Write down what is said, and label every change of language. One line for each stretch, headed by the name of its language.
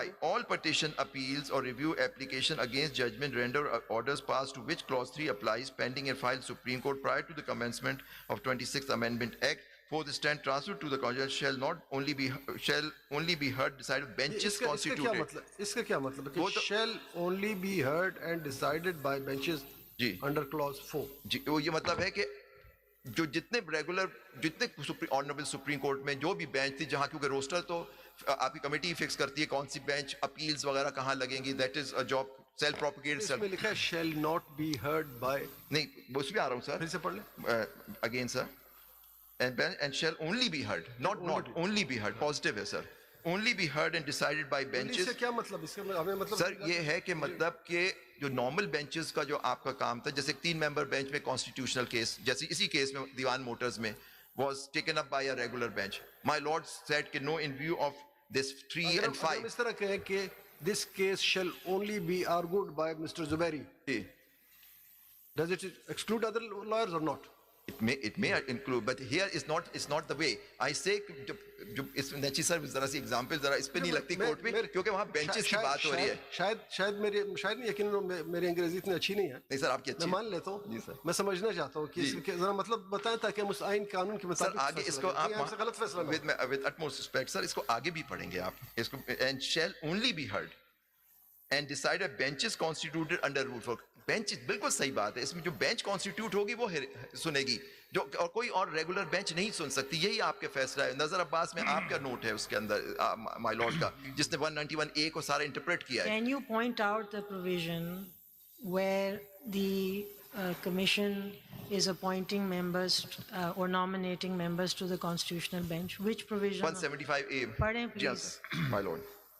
English: all petition, appeals or review application against judgment, render orders passed to which clause 3 applies pending and filed Supreme Court prior to the commencement of 26th Amendment Act for the stand transferred to the Congress shall only be heard decided benches constituted.
Urdu: इसका क्या मतलब है कि
English: shall only be heard and decided by benches under clause 4?
Urdu: जी, वो ये मतलब है कि جو جتنے ریگولر جتنے آنریبل سپریم کورٹ میں جو بھی بینچ تھی جہاں کیونکہ روسٹر تو آپ کی کمیٹی فکس کرتی ہے کون سی بینچ اپیلز وغیرہ کہاں لگیں گی,
English: That is a job self propagated.
Urdu: اس میں لکھا ہے
English: shall not be heard by.
Urdu: نہیں اس پہ آ رہا ہوں سر, پھر سے پڑھ لیں again sir.
English: and shall only be heard, not only be heard, positive ہے sir, only be heard and decided by benches.
Urdu: اس سے کیا مطلب, اس کا ہمیں مطلب سر یہ ہے کہ مطلب کہ جو نارمل بینچز کا جو آپ کا کام تھا, جیسے 3 ممبر بینچ میں کانسٹیٹیوشنل کیس, جیسے اسی کیس میں دیوان موٹرز میں
English: was taken up by a regular bench. My lord said کہ no, in view of this 3 and 5.
Urdu: ہم اس طرح کہیں کہ
English: this case shall only be argued by Mr. Zubairi. Does it exclude other lawyers or not? It may include, but here it's not the way.
Urdu: I say جو اس نیچی سر ذرا سی example ذرا اس پہ نہیں لگتی کورٹ میں کیونکہ وہاں بینچز کی بات ہو رہی ہے. شاید نہیں, یقیناً میری انگریزی اتنی اچھی نہیں ہے. نہیں سر آپ کی اچھی, میں مان لیتا ہوں, میں سمجھنا چاہتا ہوں کہ ذرا مطلب بتائیں تاکہ ہم اس آئین قانون کے مطابق سر آگے اس کو آپ غلط فیصلہ
English: with utmost respect
Urdu: سر اس کو آگے بھی پڑھیں گے آپ اس کو,
English: and shall only be heard and decided benches constituted under rule for.
Urdu: Bench بالکل صحیح بات ہے, اس میں جو بینچ کانسٹیٹیوٹ ہوگی وہ سنے گی, جو اور کوئی اور ریگولر بینچ نہیں سن سکتی. یہی آپ کے فیصلہ ہے. نظر عباس میں آپ کا نوٹ ہے اس کے اندر مائی لارڈ کا, جس نے 191A کو سارا انٹرپریٹ کیا ہے.
English: Can you point out the provision where the commission is appointing members or nominating members to the constitutional bench? Which provision? 175A. Pardon, please. My lord.